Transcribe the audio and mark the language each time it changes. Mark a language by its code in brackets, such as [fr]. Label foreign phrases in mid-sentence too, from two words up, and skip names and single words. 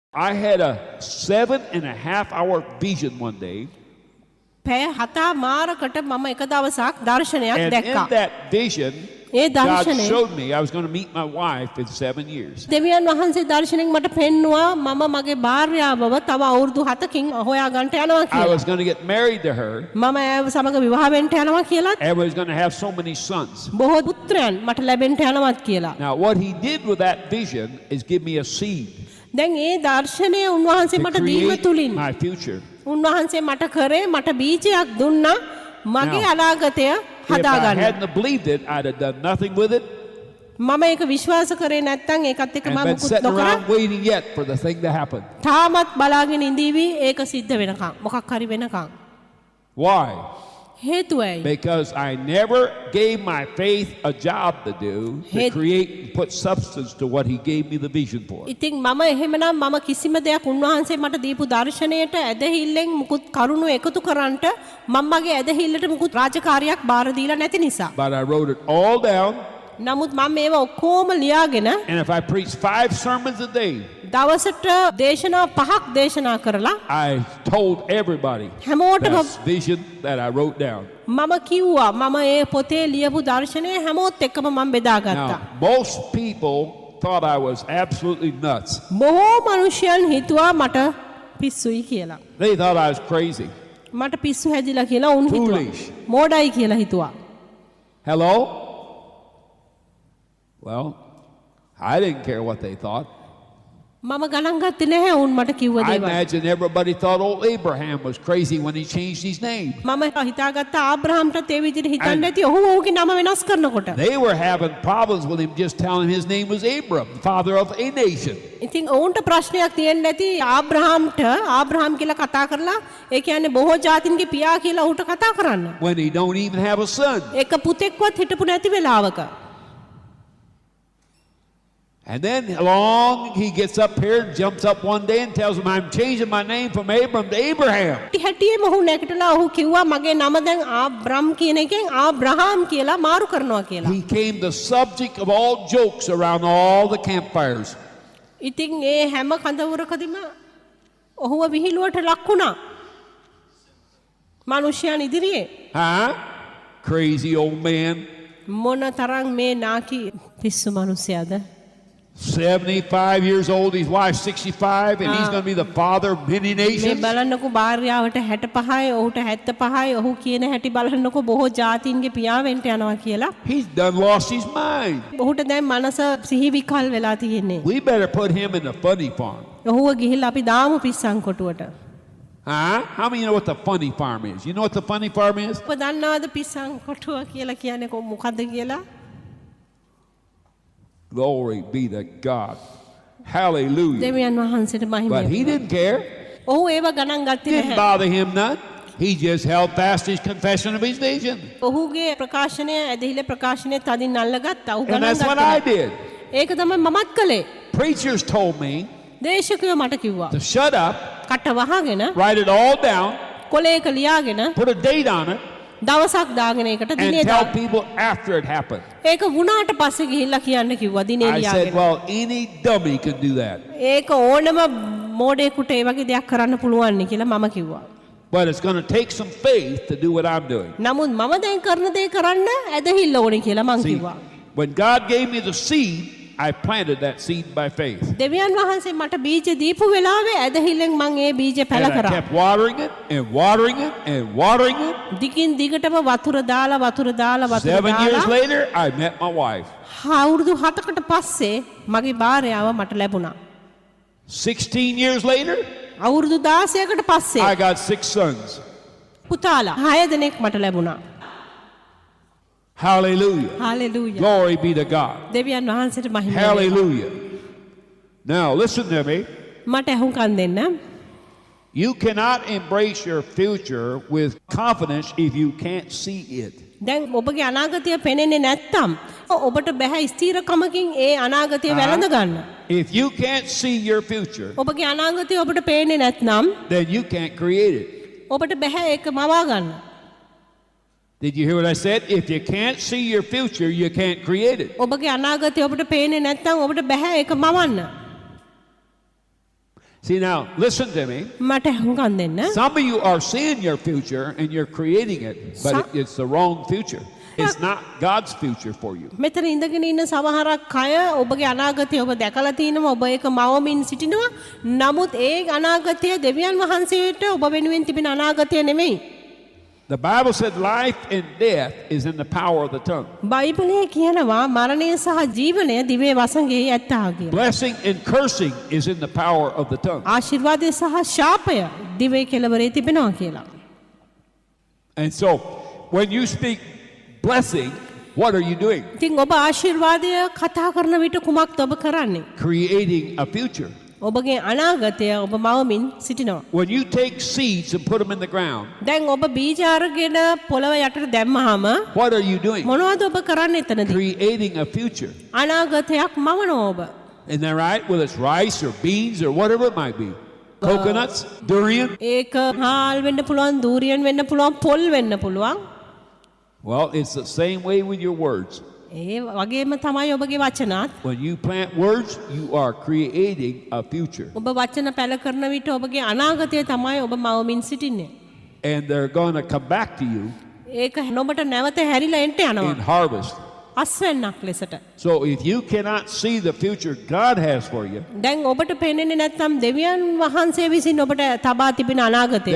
[en] I had a 7.5-hour vision one day. [si] පැය 7මාරකට මම එක දවසක් දර්ශනයක් [en] And in [si] දැක්කා. [en] that vision, [si] ඒ [en] God [si] දර්ශනය [en] showed me I was going to meet my wife in 7 years. [si] දෙවියන් වහන්සේ දර්ශනෙන් මට පෙන්නවා මම මගේ භාර්යාවව තව අවුරුදු 7කින් හොයාගන්න යනවා [en] I [si] කියලා. [en] was going to get married to her, [si] මම ඇයව සමග විවාහ වෙන්න යනවා කියලාත් [en] and we was going to have so many sons. [si] බොහෝ පුත්‍රයන් මට ලැබෙන්න යනවත් කියලා. [en] Now, what he did with that vision is give me a seed [si] දැන් ඒ දර්ශනය උන්වහන්සේ [en] to [si] මට දීම [en] create [si] තුලින් [en] my future. [si] උන්වහන්සේ මට කරේ මට බීජයක් දුන්නා මගේ [en] Now, [si] අනාගතය [en] If I [si] හදාගන්න. [en] hadn't believed it, I'd have done nothing with it [si] මම ඒක විශ්වාස කරේ නැත්නම් ඒකත් එක්ක [en] and [si] මම [en] been [si] මුකුත් [en] sitting [si] නොකර [en] around waiting yet for the thing to happen. [si] තාමත් බලාගෙන ඉඳීවි ඒක සිද්ධ වෙනකම් මොකක් හරි වෙනකම්. [en] Why? [si] හේතුව ඇයි? [en] Because I never gave my faith a job to do to create and put substance to what he gave me the vision for. [si] ඉතින් මම එහෙමනම් මම කිසිම දෙයක් උන්වහන්සේ මට දීපු දර්ශනයට ඇදහිල්ලෙන් මුකුත් කරුණු එකතු කරන්නට මම මගේ ඇදහිල්ලට මුකුත් රාජකාරියක් බාර දීලා නැති නිසා. [en] But I wrote it all down, [si] නමුත් මම මේව ඔක්කොම ලියාගෙන [en] and if I preach 5 sermons a day, [si] දවසට දේශනා 5ක් දේශනා කරලා [en] I told everybody [si] හැමෝටම [en] this vision that I wrote down. [si] මම කිව්වා මම ඒ පොතේ ලියපු දර්ශනය හැමෝත් එක්කම මම බෙදාගත්තා. [en] Now, most people thought I was absolutely nuts. [si] බොහෝ මිනිසයන් හිතුවා මට පිස්සුයි කියලා. [en] They thought I was crazy. [si] මට පිස්සු හැදිලා කියලා උන් හිතුවා. [en] Foolish. [si] මෝඩයි කියලා හිතුවා. [en] Hello? Well, I didn't care what they thought. [si] මම ගණන් ගත්තේ නැහැ උන් මට කිව්ව [en] I [si] දේවල්. [en] imagine everybody thought old Abraham was crazy when he changed his name. [si] මම හිතාගත්ත ආබ්‍රහම්ටත් ඒ විදිහට හිතන්න ඇති ඔහු ඔහුගේ නම වෙනස් කරනකොට. [en] They were having problems with him just telling his name was Abram, father of a nation. [si] ඉතින් ඔවුන්ට ප්‍රශ්නයක් තියෙන්න ඇති ආබ්‍රහම් කියලා කතා කරලා ඒ කියන්නේ බොහෝ ජාතින්ගේ පියා කියලා ඔහුට කතා කරන්න. [en] When he don't even have a son. [si] එක පුතෙක්වත් හිටපු නැති වෙලාවක. [en] And then along he gets up here and jumps up one day and tells him, I'm changing my name from Abram to Abraham. [si] හැටියෙම ඔහු නැගිටලා ඔහු කිව්වා මගේ නම දැන් ආබ්‍රම් කියන එකෙන් ආබ්‍රහාම් කියලා මාරු කරනවා කියලා. [en] He came the subject of all jokes around all the campfires. [si] ඉතින් ඒ හැම කඳවුරකදීම ඔහුව විහිළුවට ලක් වුණා. මිනිසයන් ඉදිරියේ. [en] Huh? Crazy old man. [si] මොන තරම් මේ නාකි පිස්සු මිනිසයාද? [en] 75 years old, his wife 65, and he's going to be the father of many [si] මේ [en] nations. [si] බලන්නකෝ භාර්යාවට 65යි ඔහුට 75යි ඔහු කියන හැටි බලන්නකෝ බොහෝ ජාතීන්ගේ පියා වෙන්න යනවා කියලා. [en] He's done lost his mind. [si] ඔහුට දැන් මනස සිහි විකල් වෙලා තියෙන්නේ. [en] We better put him in the funny farm. [si] ඔහුව ගිහිල්ලා අපි දාමු පිස්සන් කොටුවට. [en] Huh? How many know what the funny farm is? You know what the funny farm is? [si] ඔබ දන්නවද පිස්සන් කොටුව කියලා කියන්නේ මොකද්ද කියලා? [en] Glory be to God. Hallelujah. [si] දෙවියන් වහන්සේට මහිම [en] But he didn't care. [si] ඔහු ඒව ගණන් ගත්තේ [en] Didn't [si] නැහැ. [en] bother him none. He just held fast his confession of his vision. [si] ඔහුගේ ප්‍රකාශනය ඇදහිලි ප්‍රකාශනය තදින් අල්ලගත්තා. ඔහු [en] And [si] ගණන් [en] that's what I [si] ගත්තා. [en] did. [si] ඒක තමයි මමත් කළේ. [en] Preachers told me [si] දේශකයෝ මට කිව්වා. [en] to shut up, [si] කට වහගෙන [en] write it all down, [si] කොලයක ලියාගෙන [en] put a date on it, [si] දවසක් දාගෙන ඒකට දිනේ [en] and tell [si] දාන්න. [en] people after it happened. [si] ඒක වුණාට පස්සේ ගිහිල්ලා කියන්න කිව්වා දිනේ [en] I said, [si] ලියාගෙන. [en] well, any dummy can do that. [si] ඒක ඕනම මෝඩයෙකුට ඒ වගේ දෙයක් කරන්න පුළුවන් නේ කියලා මම කිව්වා. [en] But it's going to take some faith to do what I'm doing. [si] නමුත් මම දැන් කරන දේ කරන්න ඇදහිල්ල ඕනේ කියලා මං [en] See, [si] කිව්වා. [en] when God gave me the seed, I planted that seed by faith. [si] දෙවියන් වහන්සේ මට බීජ දීපු වෙලාවේ ඇදහිල්ලෙන් මං ඒ බීජ පැල [en] And I [si] කරා. [en] kept watering it and watering it and watering it. [si] දිගින් දිගටම වතුර දාලා [en] 7 years later, I met my wife. [si] අවුරුදු 7කට පස්සේ මගේ භාර්යාව මට ලැබුණා. [en] 16 years later, [si] අවුරුදු 16කට පස්සේ [en] I got 6 sons. [si] පුතාලා 6 දෙනෙක් මට ලැබුණා. [en] Hallelujah. [si] හalleluya. [en] Glory be to God. [si] දෙවියන් වහන්සේට මහිම වේවා. [en] Hallelujah. Now, listen to me. [si] මට අහුම්කම් දෙන්න. [en] You cannot embrace your future with confidence if you can't see it. [si] දැන් ඔබගේ අනාගතය පෙනෙන්නේ නැත්තම් ඔබට බෑ ස්ථිරකමකින් ඒ අනාගතය වැළඳ ගන්න. [en] If you can't see your future, [si] ඔබගේ අනාගතය ඔබට පේන්නේ නැත්නම් [en] then you can't create it. [si] ඔබට බෑ ඒක මවා ගන්න. [en] Did you hear what I said? If you can't see your future, you can't create it. [si] ඔබගේ අනාගතය ඔබට පේන්නේ නැත්නම් ඔබට බෑ ඒක මවන්න. [en] See now, listen to me. [si] මට හුඟන් දෙන්න. [en] Some of you are seeing your future and you're creating it, but it's the wrong future. It's not God's future for you. [si] මෙතන ඉඳගෙන ඉන්න සමහරක් අය ඔබගේ අනාගතය ඔබ දැකලා තිනවා ඔබ ඒක මවමින් සිටිනවා. නමුත් ඒ අනාගතය දෙවියන් වහන්සේට ඔබ වෙනුවෙන් තිබෙන අනාගතය නෙමෙයි. [en] The Bible said life and death is in the power of the tongue. [si] බයිබලයේ කියනවා මරණය සහ ජීවනය දිවේ වසඟෙහි ඇත්තා කියලා. [en] Blessing and cursing is in the power of the tongue. [si] ආශිර්වාදය සහ ශාපය දිවේ කෙළවරේ තිබෙනවා කියලා. [en] And so, when you speak blessing, what are you doing? [si] ඉතින් ඔබ ආශිර්වාදය කතා කරන විට කුමක්ද ඔබ කරන්නේ? [en] Creating a future. [si] ඔබගේ අනාගතය ඔබ මවමින් සිටිනවා. [en] When you take seeds and put them in the ground, [si] දැන් ඔබ බීජ අරගෙන පොළව යටට දැම්මහම [en] what are you doing? [si] මොනවද ඔබ කරන්නේ එතනදී? [en] Creating a future. [si] අනාගතයක් මවනවා ඔබ. [en] Isn't that right? Whether it's rice or beans or whatever it might be. Coconuts, durian. [si] ඒක හාල් වෙන්න පුළුවන්, දූරියන් වෙන්න පුළුවන්, පොල් වෙන්න පුළුවන්. [en] Well, it's the same way with your words. [si] ඒ වගේම තමයි ඔබගේ වචනත්. [en] When you plant words, you are creating a future. [si] ඔබ වචන පැල කරන විට ඔබගේ අනාගතය තමයි ඔබ මවමින් සිටින්නේ. [en] And they're going to come back to you [si] ඒක නොබට නැවත හැරිලා එන්න යනවා. [en] in harvest. [si] අස්වැන්නක් ලෙසට. [en] So if you cannot see the future God has for you, [si] දැන් ඔබට පේන්නේ නැත්නම් දෙවියන් වහන්සේ විසින් ඔබට තබා තිබෙන අනාගතය